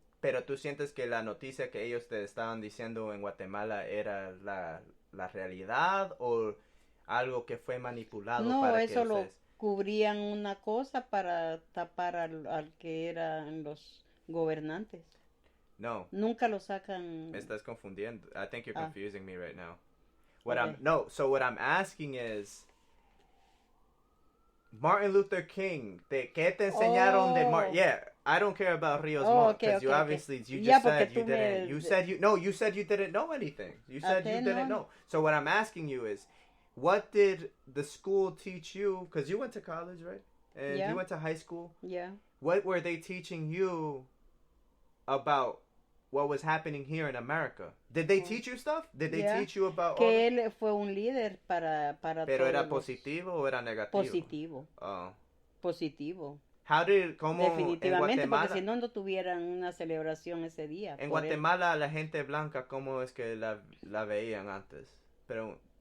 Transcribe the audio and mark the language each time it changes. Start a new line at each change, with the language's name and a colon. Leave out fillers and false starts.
Spanish: Pero tú sientes que la noticia que ellos te estaban diciendo en Guatemala era la realidad o algo que fue manipulado? No, para eso que lo cubrían una cosa para tapar al que eran los gobernantes. No. Nunca lo sacan. Me estás confundiendo.
English: I think you're confusing me right now. Okay. So what I'm asking is, Martin Luther King,
Spanish: ¿qué te enseñaron de Martin?
English: Yeah, I don't care about Rios Montt because you obviously you just said you didn't. You said you didn't know anything. You said you didn't know. So what I'm asking you is, what did the school teach you? Because you went to college, right? And you went to high school. Yeah. What were they teaching you about what was happening here in America? Did they teach you stuff? Did they teach you about
Spanish: que él fue un líder para ¿Pero era positivo o era negativo? Positivo. Oh. Positivo. ¿Cómo definitivamente, en Guatemala, porque si no, no tuvieran una celebración ese día. En Guatemala, la gente blanca, ¿cómo es que la veían antes? Pero